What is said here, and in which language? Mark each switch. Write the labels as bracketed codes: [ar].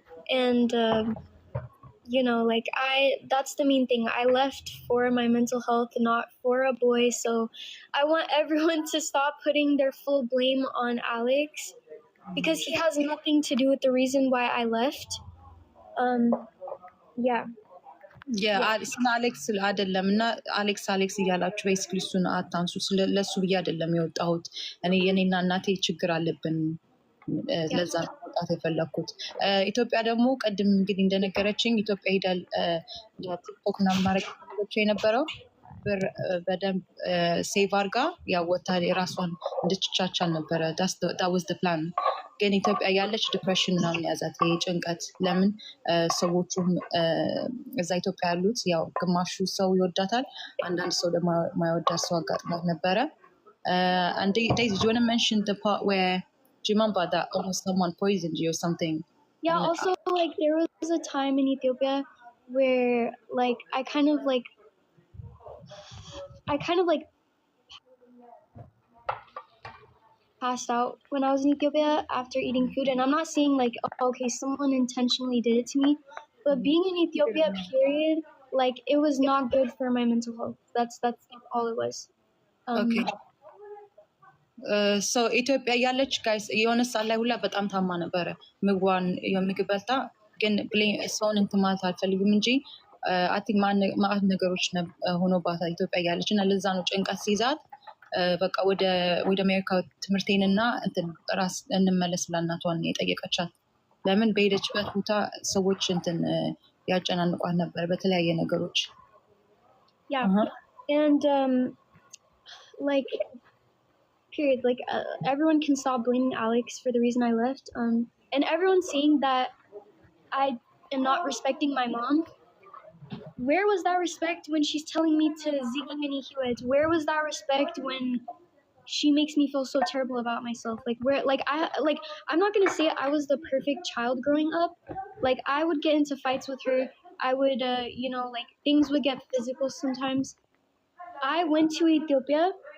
[en] and you know like that's the main thing I left for my mental health not for a boy so I want everyone to stop putting their full blame on Alex because he has nothing to do with the reason why I left yeah [am] ስለ አሌክስ አይደለም እና አሌክስ እያላችሁ ቤሲክሊ እሱን አታንሱ ለሱ ብዬ አይደለም የወጣሁት እኔ የኔና እናቴ ችግር አለብን ለዛ መውጣት የፈለኩት ኢትዮጵያ ደግሞ ቀድም እንግዲህ እንደነገረችኝ ኢትዮጵያ ሄዳል ቲክቶክ እና ማድረግ የነበረው በደንብ ሴቭ አርጋ ያው ወታ የራሷን እንድትቻቻል ነበረ [en] that was the plan [am] ግን ኢትዮጵያ ያለች ዲፕሬሽን ምናምን ያዛት ጭንቀት ለምን ሰዎቹም እዛ ኢትዮጵያ ያሉት ያው ግማሹ ሰው ይወዳታል አንዳንድ ሰው ደግሞ ማይወዳት ሰው አጋጥሟት ነበረ [en] and Daisy, do you want to mention the part where do you remember that almost someone poisoned you or something yeah and also like there was a time in Ethiopia where like I kind of like passed out when I was in Ethiopia after eating food and I'm not saying like oh, okay someone intentionally did it to me but being in Ethiopia period like it was not good for my mental health that's all it was okay so [am] ኢትዮጵያ ያለች ጋይስ የሆነ ሰዓት ላይ ሁላ በጣም ታማ ነበረ ምግቧን የምግብ በልታ ግን ሰውን እንትን ማለት አልፈልግም እንጂ አይ ቲንክ ማአት ነገሮች ሆኖባታል ኢትዮጵያ ያለች እና ለዛ ነው ጭንቀት ሲይዛት በቃ ወደ አሜሪካ ትምህርቴንና እንትን ራስ እንመለስ ለእናቷን የጠየቀቻት ለምን በሄደችበት ቦታ ሰዎች እንትን ያጨናንቋት ነበር በተለያየ ነገሮች [en] yeah and like period like everyone can stop blaming Alex for the reason I left and everyone's saying that I am not respecting my mom where was that respect when she's telling me to [am] zigimini hiwet [en] where was that respect when she makes me feel so terrible about myself like where like I'm not going to say I was the perfect child growing up like I would get into fights with her I would you know like things would get physical sometimes I went to Ethiopia